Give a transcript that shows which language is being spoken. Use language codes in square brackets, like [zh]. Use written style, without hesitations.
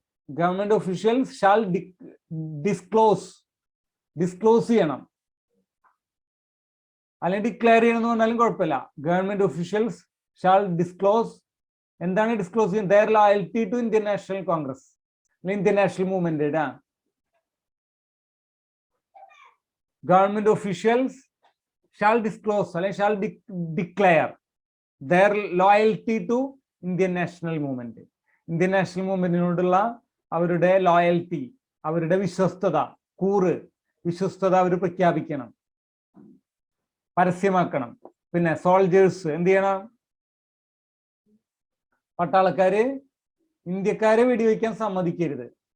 [en] government officials shall disclose [ml] ചെയ്യണം, അല്ലെങ്കിൽ declare ചെയ്യണം എന്ന് പറഞ്ഞാലും കുഴപ്പമില്ല. [en] Government officials shall disclose. [ml] എന്താണ് ഡിസ്ക്ലോസ് ചെയ്യുന്നത്? [en] Their loyalty to Indian National Congress, Indian national movement. government officials shall disclose, shall declare their loyalty to Indian national movement. [ml] Indian national movement അവരുടെ loyalty, അവരുടെ വിശ്വസ്തത, വിശ്വസ്തത അവർ പ്രഖ്യാപിക്കണം, പരസ്യമാക്കണം. പിന്നെ സോൾജേഴ്സ് എന്ത് ചെയ്യണം? പട്ടാളക്കാര് ഇന്ത്യക്കാരെ വെടിവെക്കാൻ സമ്മതിക്കരുത്.